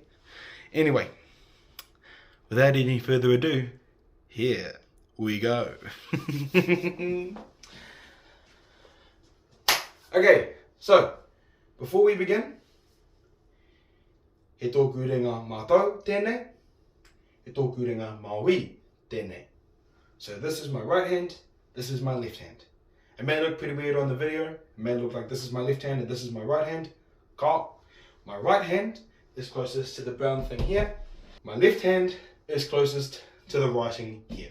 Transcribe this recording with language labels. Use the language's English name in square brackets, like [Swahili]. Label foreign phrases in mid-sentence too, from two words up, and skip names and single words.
[English] Anyway, without any further ado, here we go. Okay, so before we begin, [Māori] He tōku ringa mātou tēnei. He tōku ringa Māori tēnei. [English] So this is my right hand, this is my left hand. It may look pretty weird on the video. It may look like this is my left hand and this is my right hand. Ka. My right hand is closest to the brown thing here. My left hand is closest to the writing here.